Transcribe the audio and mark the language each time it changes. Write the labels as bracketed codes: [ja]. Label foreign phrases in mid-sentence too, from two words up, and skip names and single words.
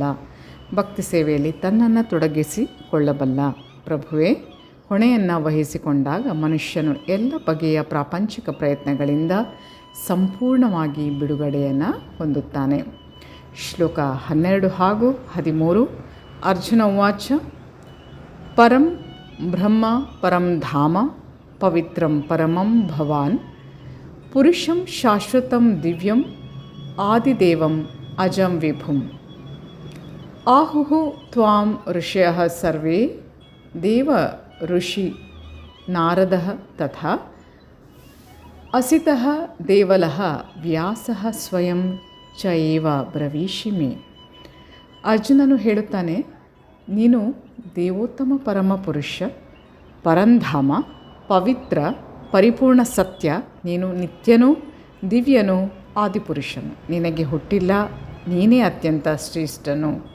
[kn] ಭಕ್ತಿ ಸೇವೆಯಲ್ಲಿ ತನ್ನನ್ನು ತೊಡಗಿಸಿಕೊಳ್ಳಬಲ್ಲ. ಪ್ರಭುವೇ ಹೊಣೆಯನ್ನು ವಹಿಸಿಕೊಂಡಾಗ ಮನುಷ್ಯನು ಎಲ್ಲ ಬಗೆಯ ಪ್ರಾಪಂಚಿಕ ಪ್ರಯತ್ನಗಳಿಂದ ಸಂಪೂರ್ಣವಾಗಿ ಬಿಡುಗಡೆಯನ್ನು ಹೊಂದುತ್ತಾನೆ. ಶ್ಲೋಕ 12 ಹಾಗೂ 13. [sa] ಅರ್ಜುನ ಉವಾಚ. ಪರಂ ಬ್ರಹ್ಮ ಪರಂ ಧಾಮ ಪವಿತ್ರಂ ಪರಮಂ ಭವಾನ್ ಪುರುಷಂ ಶಾಶ್ವತಂ ದಿವ್ಯಂ ಆದಿದೇವಂ ಅಜಂ ವಿಭುಂ ಆಹುಃ ತ್ವಾಂ ಋಷಯಃ ಸರ್ವೇ ದೇವ ಋಷಿ ನಾರದಃ ತಥಾ ಅಸಿತಃ ದೇವಲಃ ವ್ಯಾಸಃ ಸ್ವಯಂ ಚ ಏವ ಬ್ರವೀಷಿ ಮೇ. [kn] ಅರ್ಜುನನು ಹೇಳುತ್ತಾನೆ, ನೀನು ದೇವೋತ್ತಮ ಪರಮಪುರುಷ, ಪರಂಧಾಮ, ಪವಿತ್ರ, ಪರಿಪೂರ್ಣ ಸತ್ಯ. ನೀನು ನಿತ್ಯನೂ ದಿವ್ಯನೂ ಆದಿಪುರುಷನು. ನಿನಗೆ ಹುಟ್ಟಿಲ್ಲ, ನೀನೇ ಅತ್ಯಂತ ಶ್ರೇಷ್ಠನು.